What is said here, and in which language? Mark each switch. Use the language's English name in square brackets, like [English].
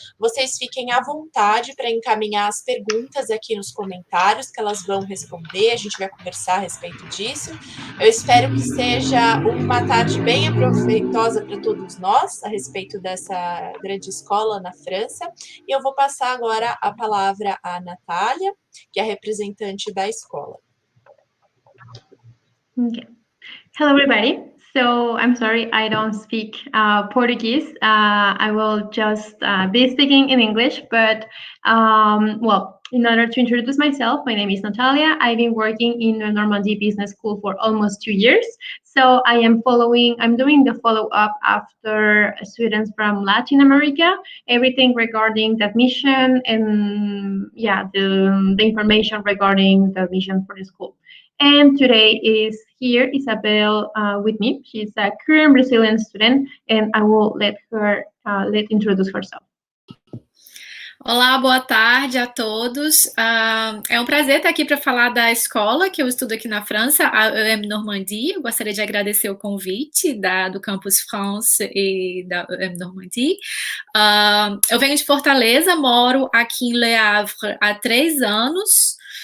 [Portuguese] Vocês fiquem à vontade para encaminhar as perguntas aqui nos comentários, que elas vão responder, a gente vai conversar a respeito disso. Eu espero que seja uma tarde bem proveitosa para todos nós, a respeito dessa grande escola na França. E eu vou passar agora a palavra à Natália, que é a representante da escola. [English] Okay. Hello, everybody. So I'm sorry I don't speak Portuguese. I will just be speaking in English, but well, in order to introduce myself, my name is Natalia. I've been working in the Normandie Business School for almost 2 years. So I'm doing the follow-up after students from Latin America, everything regarding the admission and the information regarding the admission for the school. And today is here Isabel with me. She's a Korean Brazilian student, and I will let her introduce herself. [Portuguese] Olá, boa tarde a todos. É um prazer estar aqui para falar da escola que eu estudo aqui na França, a EM Normandie. Eu gostaria de agradecer o convite do Campus France e da EM Normandie. Eu venho de Fortaleza, moro aqui em Le Havre há 3 anos.